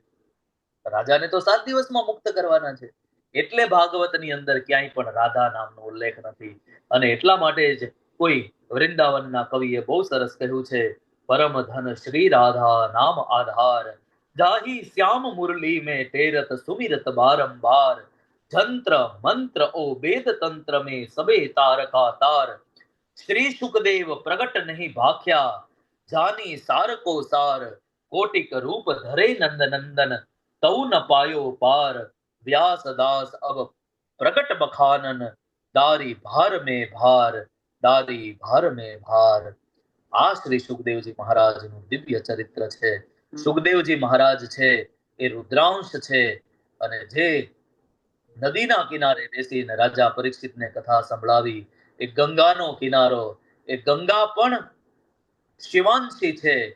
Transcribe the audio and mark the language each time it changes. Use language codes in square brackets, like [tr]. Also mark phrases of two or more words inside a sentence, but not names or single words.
[gu] રાજાને તો 7 દિવસમાં મુક્ત કરવાના છે. એટલે ભાગવતની અંદર ક્યાંય પણ રાધા નામનો ઉલ્લેખ નથી. અને એટલા માટે જ કોઈ વૃંદાવનના કવિએ બહુ સરસ કહ્યું છે, [bra] परम धन श्री राधा नाम आधार जाही श्याम मुरली में तेरत सुमिरत बारंबार जंत्र मंत्र ओ वेद तंत्र में सबे तारका तार श्री सुखदेव प्रगट नहीं भाख्या जानी सार को सार कोटिक रूप धरे नंद नंदन तौ न पायो पार व्यास दास अब प्रगट बखानन दारी भार में भार दारी भार में भार. [gu] આ શ્રી સુખદેવજી મહારાજનું દિવ્ય ચરિત્ર છે. સુખદેવજી મહારાજ છે એ રુદ્રાંશ છે. અને જે નદીના કિનારે બેસીને રાજા પરીક્ષિતને કથા સંભળાવી, એ ગંગાનો કિનારો, એ ગંગા પણ શિવાંશી છે.